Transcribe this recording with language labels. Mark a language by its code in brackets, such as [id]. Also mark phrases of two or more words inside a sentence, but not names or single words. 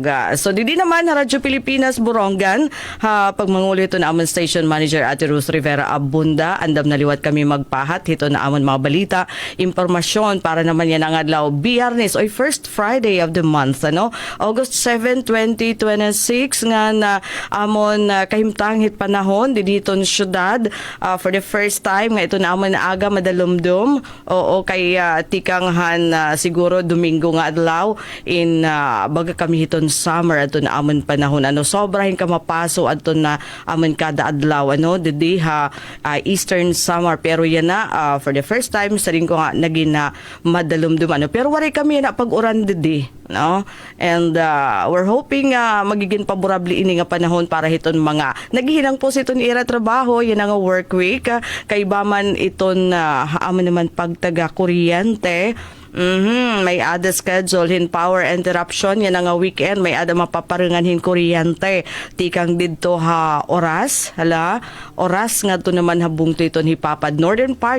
[war] So didi naman Radyo Pilipinas Borongan, pagmangulo ito na amon station manager Ate Ruth Rivera Abunda, andam naliwat kami magpahat, ito na amon mga balita, impormasyon para naman yan ang adlaw Biyernes o [en] first Friday of the month, [war] ano? August 7, 2026 nga na amon kahimtang hit panahon dito sa syudad. [en] For the first time [war] nga ito na amon na aga madalumdum o kay tikanghan siguro Domingo nga adlaw in baga kami hiton summer ato na amon panahon, ano, sobrahin ka mapaso ato na amon kada adlaw, ano, didi ha Eastern summer, pero yan na [en] for the first time [war] sa rin ko nga naging madalumdum, ano, pero wari kami na pag-uran didi, no, [en] and we're hoping [war] magiging paborable ini nga panahon para hiton mga naghihinang po sa iton ira trabaho, yan nga [en] work week, [war] kay baman iton haaman naman pagtaga kuryente. May ada schedule hin [en] power interruption, [war] yan nga weekend may ada mapaparingan hin kuryente tikang didto ha oras nga to naman habung to iton hipapad [en] northern part